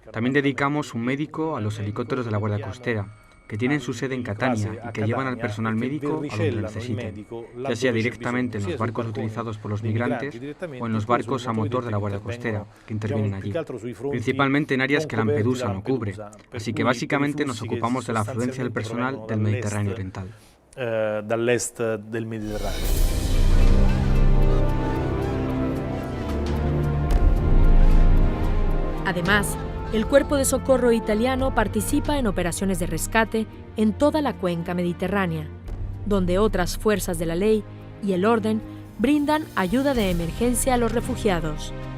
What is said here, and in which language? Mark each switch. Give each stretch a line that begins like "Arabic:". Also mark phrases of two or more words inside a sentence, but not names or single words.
Spanish: También dedicamos un médico a los helicópteros de la Guardia Costera, que tienen su sede en Catania y que llevan al personal médico a donde lo necesiten, ya sea directamente en los barcos utilizados por los migrantes o en los barcos a motor de la Guardia Costera, que intervienen allí, principalmente en áreas que Lampedusa no cubre, así que básicamente nos ocupamos de la afluencia del personal del Mediterráneo Oriental.
Italian: Dall'est del Mediterraneo.
Spanish: Además, el Cuerpo de Socorro italiano participa en operaciones de rescate en toda la cuenca mediterránea, donde otras fuerzas de la ley y el orden brindan ayuda de emergencia a los refugiados.